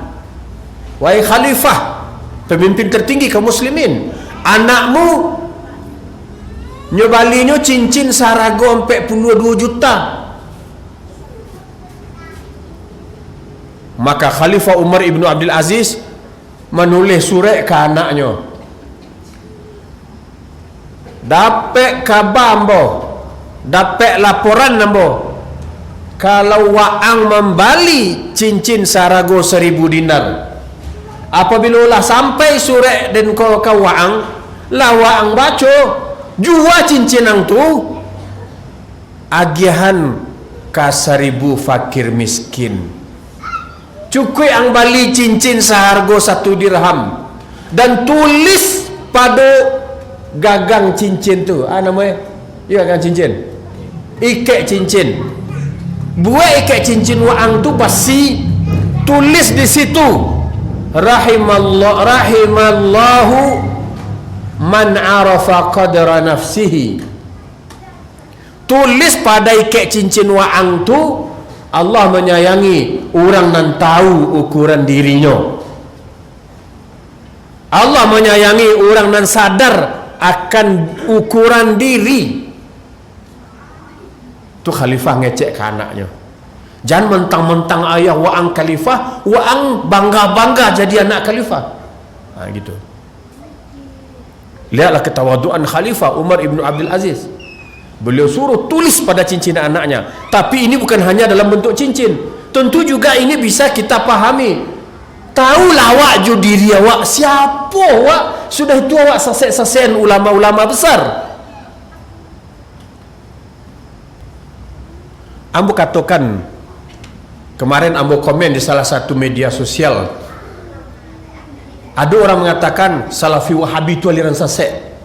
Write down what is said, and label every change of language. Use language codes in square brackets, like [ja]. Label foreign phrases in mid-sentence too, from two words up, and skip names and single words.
[id] Wahai Khalifah, pemimpin tertinggi kaum muslimin, [min] anakmu nyobalinya cincin sarago [id] sampai 22 juta. Maka Khalifah Umar ibnu Abdul Aziz menulis surat ke anaknya, [min] dapat kabar ambo, dapat laporan ambo, kalau waang membali cincin sarago 1000 dinar. Apabila lah sampai surat dan kau waang, lah waang baca jua cincin ang tu agihan ka 1000 fakir miskin. Cukup ang bali cincin seharga 1 dirham, dan tulis pada gagang cincin tu, namanya gagang cincin, ikat cincin, buat ikat cincin waang tu basi, tulis di situ [ar] rahimallahu man arafa qadra nafsihi. [id] Tulis pada [min] ikat cincin waang tu, [id] Allah menyayangi orang yang tahu ukuran dirinya. Allah menyayangi orang yang sadar akan ukuran diri. [min] Tu khalifah ngecek ke anaknya, [id] jangan mentang-mentang [min] ayah waang khalifah, waang bangga-bangga jadi anak khalifah. [id] Gitu. Lihatlah ketawaduan Khalifah Umar ibnu Abdul Aziz. Beliau suruh tulis pada cincin anaknya. Tapi ini bukan hanya dalam bentuk cincin, tentu juga ini bisa kita pahami. [min] Tahulah awak ju diri awak siapa awak, sudah itu awak sasek-sasean ulama-ulama besar. Ambo katakan [id] kemarin, ambo komen di salah satu media sosial, ada orang mengatakan Salafi Wahabi itu aliran sasek.